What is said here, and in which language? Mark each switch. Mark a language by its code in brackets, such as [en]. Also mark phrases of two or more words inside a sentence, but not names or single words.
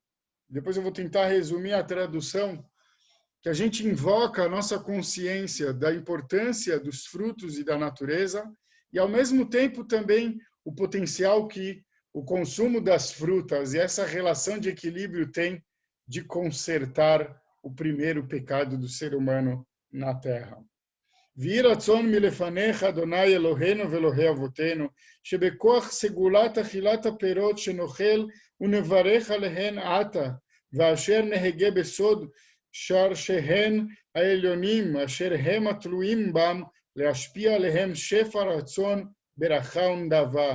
[pt] Depois eu vou tentar resumir a tradução, que a gente invoca a nossa consciência da importância dos frutos e da natureza, e ao mesmo tempo também o potencial que o consumo das frutas e essa relação de equilíbrio tem de consertar o primeiro pecado do ser humano na Terra. [he] ויהי רצון מלפניך, אדוני אלוהינו ואלוהי אבותינו, שבכוח סגולת אכילת הפירות שנאכל ונברך עליהן עתה, ואשר נהגה בסוד שרשיהן העליונים, אשר הם התלויים בם, להשפיע עליהם שפע רצון, ברכה ונדבה.